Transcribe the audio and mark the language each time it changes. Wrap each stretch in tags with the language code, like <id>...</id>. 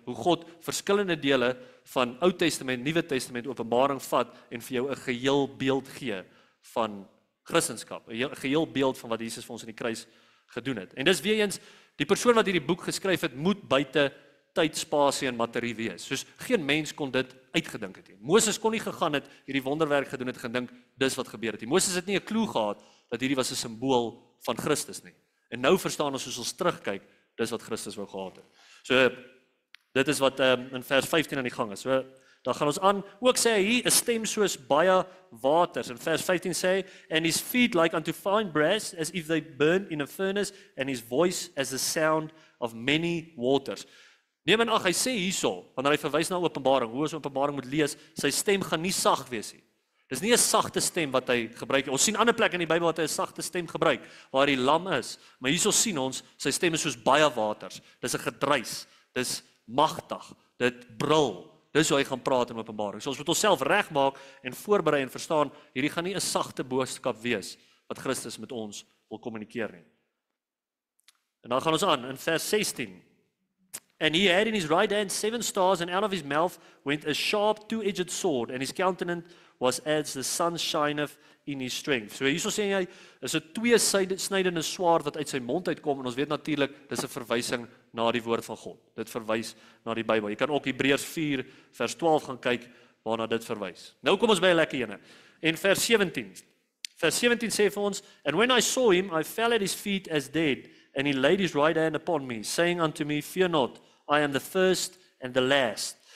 <af>Hoe God verskillende dele van Ou Testament, Nuwe Testament, Openbaring vat en vir jou 'n geheel beeld gee van Christendom, 'n geheel beeld van wat Jesus vir ons in die kruis gedoen het. En dis weer eens Die persoon wat hierdie boek geskryf het, moet buite tyd, spasie en materie wees. Soos geen mens kon dit uitgedink het nie. Moses kon nie gegaan het, hierdie wonderwerk gedoen het, gedink, dis wat gebeur het nie. Moses het nie 'n klou gehad, dat hierdie was 'n simbool van Christus nie. En nou verstaan ons, soos ons terugkyk, dis wat Christus wou gehad het. So, dit is wat in vers 15 aan die gang is. So, dan gaan ons aan, ook sê hy, 'n stem soos baie waters. In vers 15 sê,</af> <en>and his feet like unto fine brass, as if they burn in a furnace, and his voice as the sound of many waters.</en> <af>Neem in ag, hy sê hierso, wanneer hy verwys na Openbaring, hoe ons Openbaring moet lees, sy stem gaan nie sag wees nie. Dis nie 'n sagte stem wat hy gebruik nie. Ons sien ander plekke in die Bybel wat hy 'n sagte stem gebruik, waar die lam is. Maar hierso sien ons, sy stem is soos baie waters. Dis 'n gedruis, dis magtig, dit brul. Dis hoe hy gaan praat in Openbaring. So ons moet onsself regmaak en voorberei en verstaan, hierdie gaan nie 'n sagte boodskap wees wat Christus met ons wil kommunikeer nie. En dan gaan ons aan in vers 16.</af> <en>And he had in his right hand 7 stars, and out of his mouth went a sharp 2-edged sword, and his countenance was as the sun shineth in his strength.</en> <af>So hierso sê hy, is 'n 2-snydende swaard wat uit sy mond uitkom, en ons weet natuurlik, dis 'n verwysing na die woord van God. Dit verwys na die Bybel. Jy kan ook Hebreërs 4 vers 12 gaan kyk waarna dit verwys. Nou kom ons by 'n lekker ene. En vers 17. Vers 17 sê vir ons,</af> <en>and when I saw him, I fell at his feet as dead, and he laid his right hand upon me, saying unto me, fear not, I am the first and the last.</en>